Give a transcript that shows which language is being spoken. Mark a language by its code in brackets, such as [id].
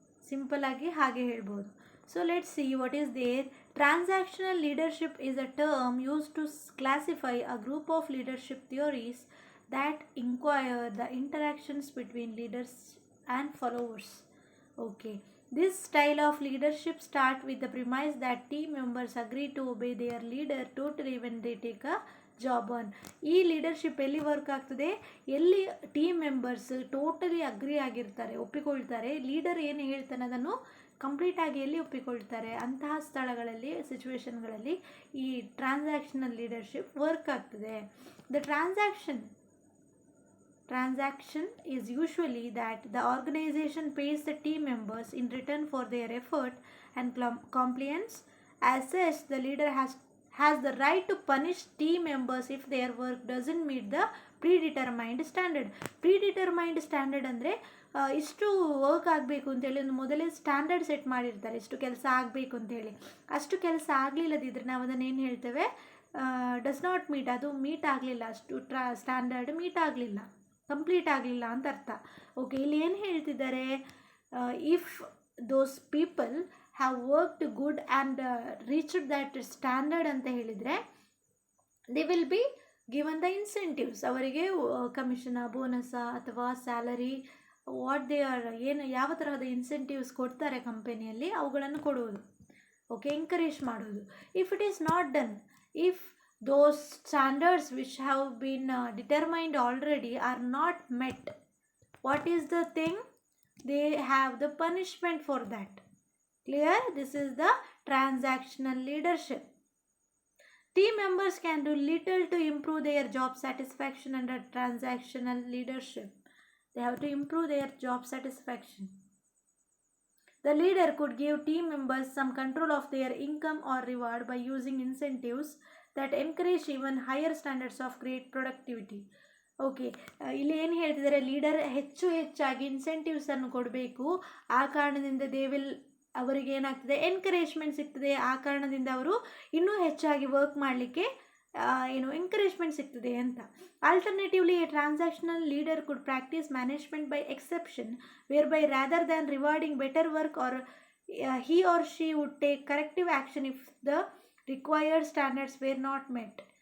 [kn] Simple ಆಗಿ ಹಾಗೆ ಹೇಳ್ಬೋದು. [en] So let's see what is there. Transactional leadership is a term use to classify a group of leadership theories that inquire the interactions between leaders and followers. Okay, this style of leadership start with the premise that team members agree to obey their leader totally when they take a job on. [kn] ಈ leadership ಎಲ್ಲಿ work ಆಗ್ತದೆ, ಎಲ್ಲಿ team members totally agree ಆಗಿರ್ತಾರೆ, ಒಪ್ಪಿಕೊಳ್ತಾರೆ, leader ಏನು ಹೇಳ್ತಾನೆ ಅದನ್ನು ಕಂಪ್ಲೀಟಾಗಿ ಎಲ್ಲಿ ಒಪ್ಪಿಕೊಳ್ತಾರೆ, ಅಂತಹ ಸ್ಥಳಗಳಲ್ಲಿ, ಸಿಚುವೇಶನ್ಗಳಲ್ಲಿ ಈ ಟ್ರಾನ್ಸಾಕ್ಷನಲ್ ಲೀಡರ್ಶಿಪ್ ವರ್ಕ್ ಆಗ್ತದೆ. [en] The Transaction is usually that the organization pays the team members in return for their effort and compliance. As such, the leader has the right to punish team members if their work doesn't meet the predetermined standard. [kn] Predetermined standard ಅಂದರೆ ಇಷ್ಟು work ಆಗಬೇಕು ಅಂತೇಳಿ ಒಂದು ಮೊದಲೇ standard set ಮಾಡಿರ್ತಾರೆ, ಇಷ್ಟು ಕೆಲಸ ಆಗಬೇಕು ಅಂತೇಳಿ. ಅಷ್ಟು ಕೆಲಸ ಆಗಲಿಲ್ಲದಿದ್ದರೆ ನಾವು ಅದನ್ನು ಏನು ಹೇಳ್ತೇವೆ, [en] does not meet, [kn] ಅದು ಮೀಟ್ ಆಗಲಿಲ್ಲ, ಅಷ್ಟು ಸ್ಟ್ಯಾಂಡರ್ಡ್ ಮೀಟ್ ಆಗಲಿಲ್ಲ, ಕಂಪ್ಲೀಟ್ ಆಗಲಿಲ್ಲ ಅಂತ ಅರ್ಥ. ಓಕೆ, ಇಲ್ಲಿ ಏನು ಹೇಳ್ತಿದ್ದಾರೆ, [en] if those people have worked good and reached that standard [kn] ಅಂತ ಹೇಳಿದರೆ [en] they will be given the incentives, [kn] ಅವರಿಗೆ ಕಮಿಷನ, ಬೋನಸ ಅಥವಾ ಸ್ಯಾಲರಿ, [en] what they are, [kn] ಏನು ಯಾವ ತರಹದ ಇನ್ಸೆಂಟಿವ್ಸ್ ಕೊಡ್ತಾರೆ ಕಂಪನಿಯಲ್ಲಿ ಅವುಗಳನ್ನು ಕೊಡುವುದು. ಓಕೆ, ಎಂಕರೇಜ್ ಮಾಡೋದು. [en] If it is not done, if those standards which have been determined already are not met, what is the thing? They have the punishment for that. Clear? This is the transactional leadership. Team members can do little to improve their job satisfaction under transactional leadership. They have to improve their job satisfaction. The leader could give team members some control of their income or reward by using incentives that encourage even higher standards of great productivity. [kn] Okay, ಇಲ್ಲಿ ಏನು ಹೇಳ್ತಿದ್ದಾರೆ, leader ಹೆಚ್ಚಾಗಿ ಇನ್ಸೆಂಟಿವ್ಸನ್ನು ಕೊಡಬೇಕು, ಆ ಕಾರಣದಿಂದ [en] they will, [kn] ಅವರಿಗೆ ಏನಾಗ್ತದೆ, encouragement ಸಿಗ್ತದೆ, ಆ ಕಾರಣದಿಂದ ಅವರು ಇನ್ನೂ ಹೆಚ್ಚಾಗಿ ವರ್ಕ್ ಮಾಡಲಿಕ್ಕೆ ಎಂಕರೇಜ್ಮೆಂಟ್ ಸಿಗ್ತದೆ ಅಂತ. [en] Alternatively a transactional leader could practise management by exception, whereby rather than rewarding better work or he or she would take corrective action if the required standards were not met.